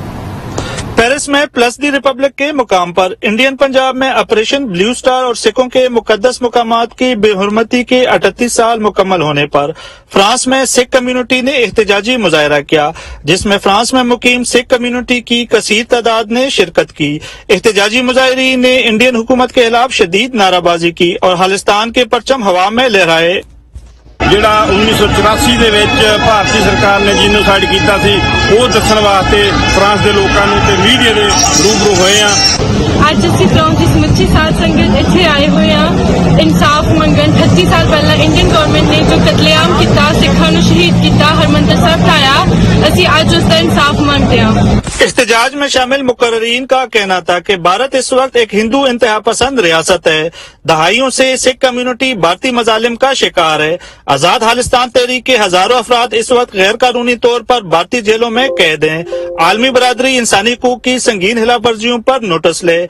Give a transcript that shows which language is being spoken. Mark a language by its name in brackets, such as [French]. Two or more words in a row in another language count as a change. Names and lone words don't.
[Urdu] پیرس میں پلس دی ریپبلک کے مقام پر انڈین پنجاب میں آپریشن بلیو سٹار اور سکھوں کے مقدس مقامات کی بے حرمتی کے 38 سال مکمل ہونے پر فرانس میں سکھ کمیونٹی نے احتجاجی مظاہرہ کیا، جس میں فرانس میں مقیم سکھ کمیونٹی کی کثیر تعداد نے شرکت کی۔ احتجاجی مظاہرین نے انڈین حکومت کے خلاف شدید نعرہ بازی کی اور خالصتان کے پرچم ہوا میں لہرائے۔ [Punjabi] جڑا 1984 دے وچ بھارتی سرکار نے جینوسائیڈ کیتا سی وہ دسن واسطے فرانس دے لوکاں نوں تے میڈیا دے روبرو ہوئے ہیں۔ ਅੱਜ ਅਸੀਂ ਫਰੋਮ ਦੀ ਸਮੁੱਚੀ ਸਾਧ ਸੰਗਤ ਇੱਥੇ ਆਏ ਹੋਏ ਹਾਂ ਇਨਸਾਫ ਮੰਗਣ। 38 ਸਾਲ ਪਹਿਲਾਂ [English] Indian government [Punjabi] ਨੇ ਜੋ ਕਤਲੇਆਮ ਕੀਤਾ, ਸਿੱਖਾਂ ਨੂੰ ਸ਼ਹੀਦ ਕੀਤਾ, ਹਰਮੰਦਰ ਸਾਹਿਬ ਢਾਇਆ, ਅਸੀਂ ਅੱਜ ਉਸ ਦਾ ਇਨਸਾਫ ਮੰਗਦੇ ਹਾਂ۔ [Urdu] احتجاج میں شامل مقررین کا کہنا تھا کہ بھارت اس وقت ایک ہندو انتہا پسند ریاست ہے۔ دہائیوں سے سکھ کمیونٹی بھارتی مظالم کا شکار ہے۔ آزاد خالصتان تحریک کے ہزاروں افراد اس وقت غیر قانونی طور پر بھارتی جیلوں میں قید ہیں۔ عالمی برادری انسانی حقوق کی سنگین خلاف ورزیوں پر نوٹس لے۔